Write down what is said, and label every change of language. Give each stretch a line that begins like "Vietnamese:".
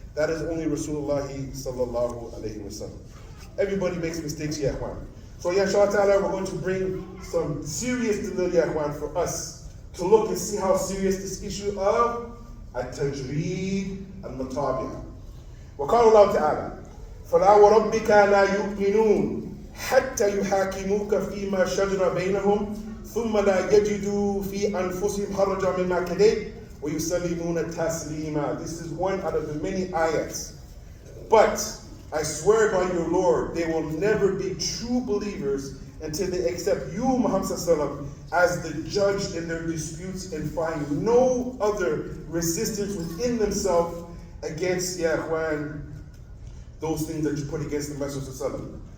English: That is only Rasulullah sallallahu alayhi wa sallam. Everybody makes mistakes, ya ikhwan. So, ya ta'ala, we're going to bring some serious dalil, ya ikhwan, for us to look and see how serious this issue of
Arabic: التجريد المتابعة. وقال الله تعالى: فلا وربك لا يؤمنون حتى يحاكموك فيما شجر بينهم ثم لا يجدوا في أنفسهم حرجا مما قضيت ويسلمون تسليما.
English: This is one out of the many ayats. But I swear by your Lord, they will never be true believers until they accept you, Muhammad sallallahu, as the judge in their disputes and find no other resistance within themselves against, ya ikhwan, those things that you put against the Messenger sallallahu.